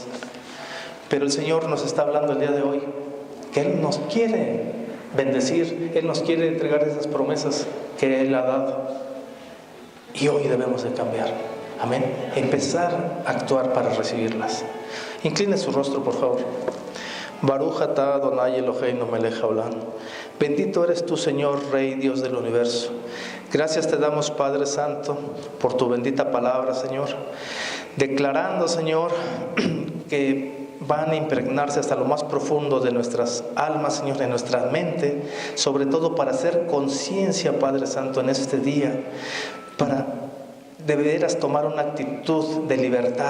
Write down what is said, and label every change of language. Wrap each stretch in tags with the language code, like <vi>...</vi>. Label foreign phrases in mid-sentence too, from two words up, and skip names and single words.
<es>Pero el Señor nos está hablando el día de hoy que Él nos quiere bendecir, Él nos quiere entregar esas promesas que Él ha dado, y hoy debemos de cambiar. Amén. Empezar a actuar para recibirlas. Incline su rostro, por favor.</es> <he>ברוך אתה אדני אלהינו מלך העולם.</he> <es>Bendito eres tú, Señor, Rey, Dios del universo. Gracias te damos, Padre Santo, por tu bendita palabra, Señor, declarando, Señor, que van a impregnarse hasta lo más profundo de nuestras almas, Señor, de nuestra mente, sobre todo para hacer conciencia, Padre Santo, en este día, para de veras tomar una actitud de libertad</es>